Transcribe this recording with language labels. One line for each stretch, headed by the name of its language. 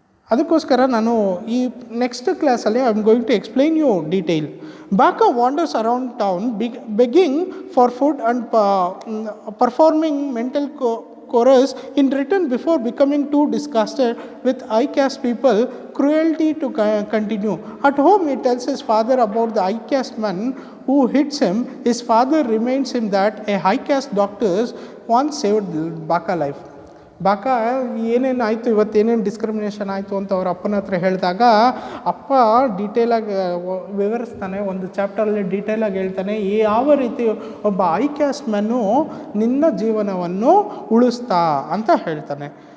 Kannada: ಅದಕ್ಕೋಸ್ಕರ ನಾನು ಈ
English: Next ಕ್ಲಾಸಲ್ಲಿ I am going to explain you detail. Bakha wanders around town begging for food and performing menial chorus in return before becoming too disgusted with high caste people cruelty to continue. At home he tells his father about the high caste man who hits him. His father reminds him that a high caste doctors once saved Baka life.
Kannada: Baka ಏನೇನಾಯಿತು, ಇವತ್ತೇನೇನು discrimination ಆಯಿತು ಅಂತ ಅವ್ರ ಅಪ್ಪನ ಹತ್ರ ಹೇಳಿದಾಗ ಅಪ್ಪ ಡೀಟೇಲಾಗಿ ವಿವರಿಸ್ತಾನೆ. ಒಂದು ಚಾಪ್ಟರಲ್ಲಿ ಡೀಟೇಲಾಗಿ ಹೇಳ್ತಾನೆ ಯಾವ ರೀತಿ ಒಬ್ಬ ಹೈ ಕ್ಯಾಸ್ಟ್ ಮ್ಯಾನು ನಿನ್ನ ಜೀವನವನ್ನು ಉಳಿಸ್ತಾ ಅಂತ ಹೇಳ್ತಾನೆ.